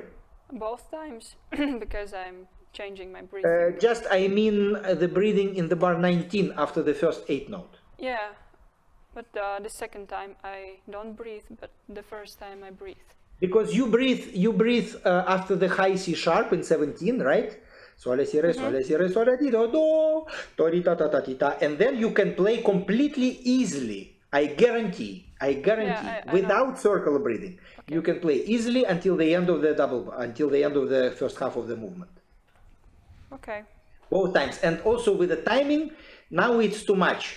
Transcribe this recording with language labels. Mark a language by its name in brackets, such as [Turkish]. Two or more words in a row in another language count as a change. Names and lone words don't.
[English] Both times, because I'm changing my breathing. I mean the breathing in the bar 19 after the first 8 note. Yeah, but the second time I don't breathe, but the first time I breathe. Because you breathe after the high C sharp in 17, right? Sol, la, si, re, sol, la, si, re, sol, la, di, do, do, ri, ta, ta, ta, ti, ta. And then you can play completely easily. I guarantee, yeah, without circle breathing, okay. You can play easily until the end of the first half of the movement. Okay. Both times, and also with the timing. Now it's too much.